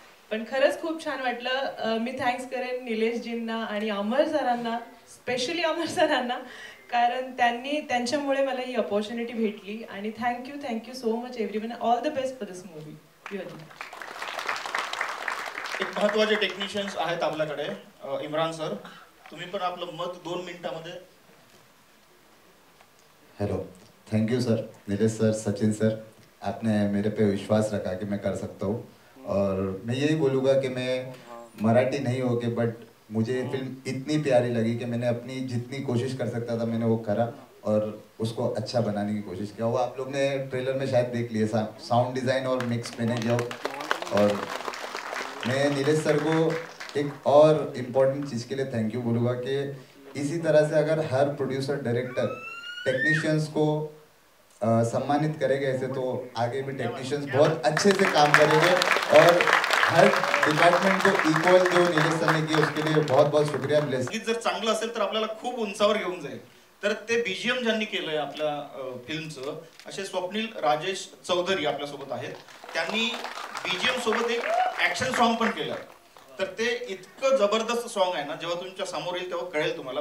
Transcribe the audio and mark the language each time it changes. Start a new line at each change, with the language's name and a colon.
Marathi: पण खरंच खूप छान वाटलं. मी थँक्स करेन निलेशजींना आणि अमर सरांना, स्पेशली अमर सरांना, कारण त्यांच्यामुळे मला ही अपॉर्च्युनिटी भेटली. आणि
English: Thank you so much everyone. All the best for this movie.
Marathi: एक महत्त्वाचे टेक्निशियन्स आहेत आपल्याकडे, इम्रान सर, तुम्ही पण आपलं मत 2 मिनिटांमध्ये.
Hindi: Hello, thank you sir, Nilesh sir, Sachin sir, आपने मेरे पे विश्वास रखा कि मैं कर सकता हूँ. और मैं यही बोलूँगा कि मैं मराठी नहीं हो के बट मुझे फिल्म इतनी प्यारी लगी कि मैंने अपनी जितनी कोशिश कर सकता था मैंने वो करा और उसको अच्छा बनाने की कोशिश किया. वो आप लोग ने ट्रेलर में शायद देख लिए, साउंड डिज़ाइन और मिक्स मैंने किया. और मैं नीलेश सर को एक और इम्पोर्टेंट चीज़ के लिए थैंक यू बोलूँगा कि इसी तरह से अगर हर प्रोड्यूसर, डायरेक्टर टेक्नीशियंस को सम्मानित करेंगे ऐसे तो आगे भी टेक्नीशियंस बहुत अच्छे से काम करेंगे. और हर डिपार्टमेंट को इक्वल जो नीलेश सर ने किया उसके लिए बहुत बहुत शुक्रिया.
Marathi: संगीत जर चांगलं असेल तर आपल्याला खूप उंचावर घेऊन जाईल. तर ते बीजीएम ज्यांनी केलंय आपल्या फिल्मचं, असे स्वप्नील राजेश चौधरी आपल्यासोबत आहेत. त्यांनी बीजीएम सोबत एक ऍक्शन सॉन्ग पण केलं. तर ते इतकं जबरदस्त सॉन्ग आहे ना, जेव्हा तुमच्या समोर येईल तेव्हा कळेल तुम्हाला.